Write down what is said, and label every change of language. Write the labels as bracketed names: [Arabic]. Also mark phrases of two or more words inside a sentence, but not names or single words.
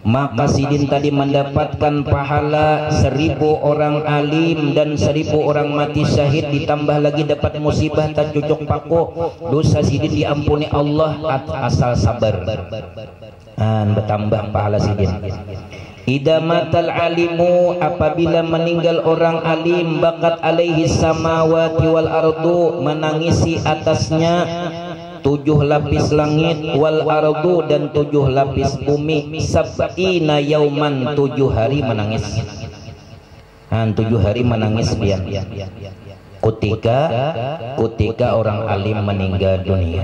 [Banjar] maka sidin tadi mendapatkan pahala 1000 orang alim dan 1000 orang mati syahid, ditambah lagi dapat musibah tak cucuk paku, dosa sidin diampuni Allah asal sabar. Bertambah pahala sidin. [Arabic] إذا مات العالم, [Indonesian] apabila meninggal orang alim, [Arabic] بكت عليه السماوات والأرض, [Indonesian] menangisi atasnya 7 lapis langit, [Arabic] والأرض [Indonesian] dan 7 lapis bumi, [Arabic] سبعين يوما, [Indonesian] 7 hari menangis. 7 hari menangis dia. Ketika orang alim meninggal dunia.